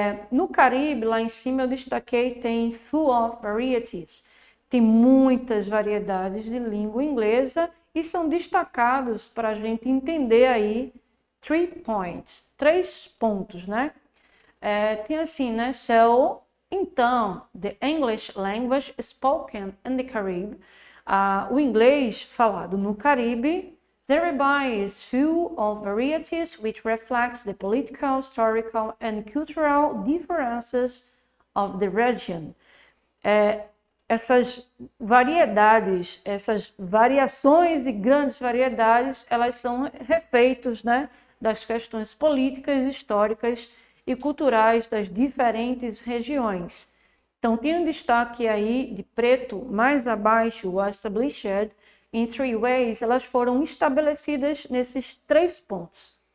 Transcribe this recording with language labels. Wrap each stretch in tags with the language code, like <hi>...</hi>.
<pt>No Caribe, lá em cima eu destaquei, tem</pt> <en>full of varieties.</en> <pt>Tem muitas variedades de língua inglesa e são destacados para a gente entender aí</pt> <en>3 points,</en> <pt>3 pontos, né? Tem assim, né?</pt> <en>So, então, the English language spoken in the Caribbean,</en> <pt>o inglês falado no Caribe,</pt> <en>thereby is full of varieties which reflects the political, historical, and cultural differences of the region.</en> <pt>Essas variedades, essas variações e grandes variedades, elas são refeitos, né, das questões políticas, históricas e culturais das diferentes regiões. Então, tem um destaque aí de preto, mais abaixo, o</pt> <en>established, in 3 ways,</en> <pt>elas foram estabelecidas nesses 3 pontos.</pt>